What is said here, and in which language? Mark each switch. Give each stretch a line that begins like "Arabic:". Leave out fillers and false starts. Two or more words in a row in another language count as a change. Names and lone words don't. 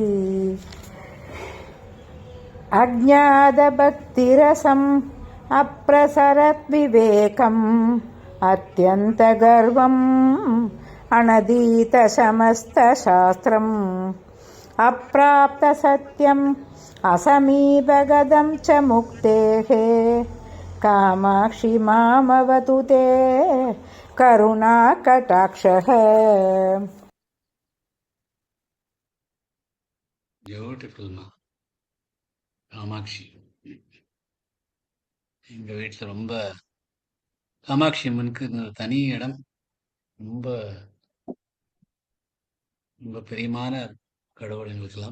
Sanskrit: अज्ञातभक्तिरसम् अप्रसरद्विवेकम् अत्यन्तगर्वम् अनधीतसमस्तशास्त्रम् अप्राप्तसत्यम् असमीपगतं च मुक्तेः कामाक्षि मामवतु ते करुणाकटाक्षः.
Tamil: பியூட்டிஃபுல்மா காமாட்சி. எங்கள் வீட்டில் ரொம்ப காமாட்சி அம்மனுக்கு தனி இடம். ரொம்ப ரொம்ப பிரியமான கடவுள் எங்களுக்கெல்லாம்.